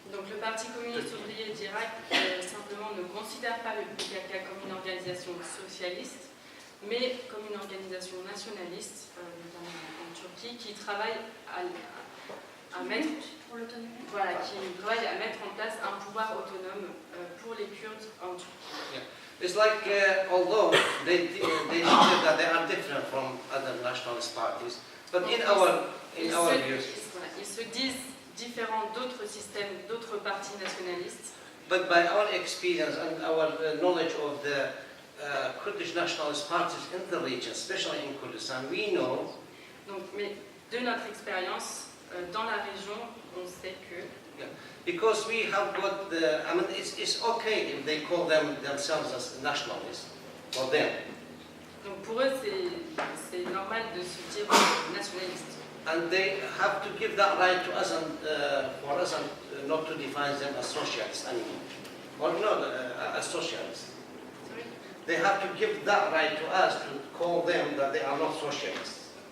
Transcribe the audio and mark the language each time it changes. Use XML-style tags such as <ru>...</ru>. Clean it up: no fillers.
<fr>Donc le Parti communiste ouvrier d'Irak simplement ne considère pas le PKK comme une organisation socialiste, mais comme une organisation nationaliste, notamment en Turquie, qui travaille à mettre, qui travaille à mettre en place un pouvoir autonome pour les Kurdes en Turquie.</fr> <en>It's like, although they say that they are different from other nationalist parties, but in our views,</en> <fr>Ils se disent différents d'autres systèmes, d'autres partis nationalistes.</fr> <en>but by our experience and our knowledge of the Kurdish nationalist parties in the region, especially in Kurdistan, we know</en> <fr>Donc, mais de notre expérience dans la région, on sait que</fr> <en>because we have got I mean, it's okay if they call themselves as nationalists for them.</en> <fr>donc pour eux c'est normal de se dire nationaliste.</fr> <en>And they have to give that right to us and for us and not to define them as socialists anymore. Or not as socialists. Sorry? They have to give that right to us to call them that they are not socialists.</en>